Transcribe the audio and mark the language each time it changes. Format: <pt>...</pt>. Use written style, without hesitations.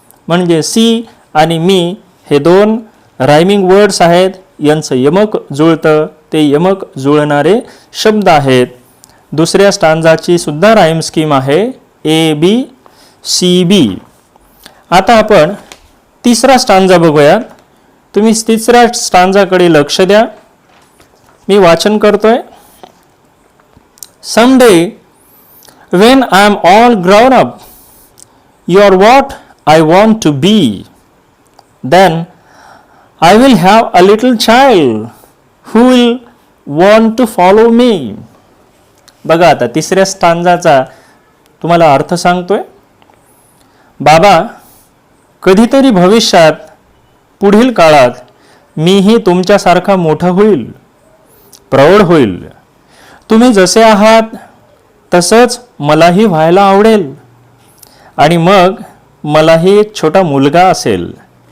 <mr>म्हणजे सी आणि मी हे दोन रायमिंग वर्ड्स आहेत, यांचं यमक जुळतं, ते यमक जुळणारे शब्द आहेत. दुसऱ्या स्टांजाची सुद्धा राईम स्कीम आहे ABCB. आता आपण तिसरा स्टांजा बघूया. तुम्ही तिसऱ्या स्टांजाकडे लक्ष द्या. मी वाचन करतोय.</mr> <en>Someday when I am all grown up, you are what I want to be. Then I will have a little child who will want to follow me.</en> <mr>बघा, आता तिसऱ्या स्टांजाचा तुम्हाला अर्थ सांगतोय. बाबा, कधीतरी भविष्यात, पुढील काळात मीही तुमच्यासारखा मोठा होईल, प्रौढ होईल. तुम्ही जसे आहात तसंच मलाही व्हायला आवडेल आणि मग मलाही एक छोटा मुलगा असेल.</mr>